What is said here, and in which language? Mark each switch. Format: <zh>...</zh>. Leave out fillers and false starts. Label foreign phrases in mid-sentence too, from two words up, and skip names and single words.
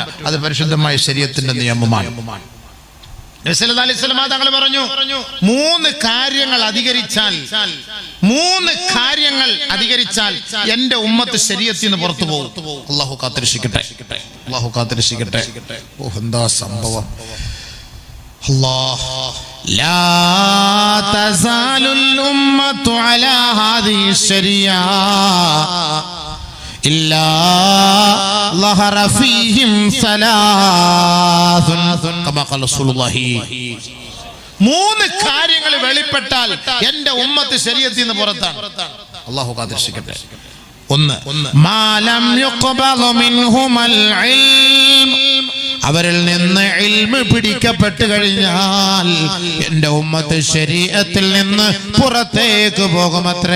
<ml>അത് പരിശുദ്ധമായ ശരീഅത്തിന്റെ നിയമമാണ്. തങ്ങൾ പറഞ്ഞു, 3 കാര്യങ്ങൾ അധികരിച്ചാൽ എന്റെ ഉമ്മത്ത് ശരീഅത്തിൽ നിന്ന് പുറത്തു പോകും. അല്ലാഹു കാത്തിരക്ഷിക്കട്ടെ. എന്താ സംഭവം?</ml> <ar>لا تزال الأمة على هذه الشريعة إلا ظهر فيهم ثلاث كما قال رسول الله.</ar> <ml>3 കാര്യങ്ങൾ വെളിപ്പെട്ടാൽ എന്റെ ഉമ്മത്ത് ശരീഅത്തിൽ നിന്ന് പുറത്താണ്. അല്ലാഹു കാത്തിരക്ഷിക്കട്ടെ. 1</ml> <ar>ما لم يقبل منه العلم,</ar> <ml>അവരിൽ നിന്ന് ഇൽമ് പിടിക്കപ്പെട്ടു കഴിഞ്ഞാൽ എന്റെ ഉമ്മത്ത് ശരീഅത്തിൽ നിന്ന് പുറത്തേക്ക് പോകുമത്രേ.</ml>